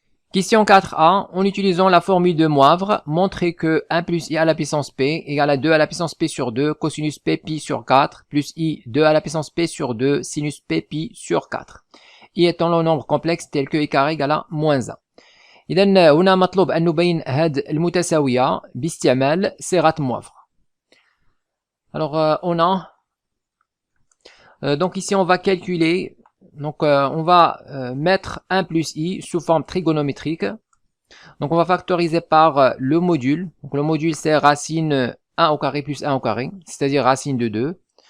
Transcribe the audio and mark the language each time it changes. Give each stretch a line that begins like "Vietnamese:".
French: Question 4a, en utilisant la formule de Moivre, montrez que 1 plus i à la puissance p égale à 2 à la puissance p sur 2 cosinus p pi sur 4 plus i 2 à la puissance p sur 2 sinus p pi sur 4. i étant le nombre complexe tel que i carré égale à moins 1.
Arabic: إذا هنا مطلوب أن نبين هذه المتساوية باستعمال صيغة موافرة.
French: Alors on a donc ici on va calculer, donc on va mettre 1 plus i sous forme trigonométrique. Donc on va factoriser par le module. Donc le module c'est racine 1 au carré plus 1 au carré, c'est-à-dire racine de 2.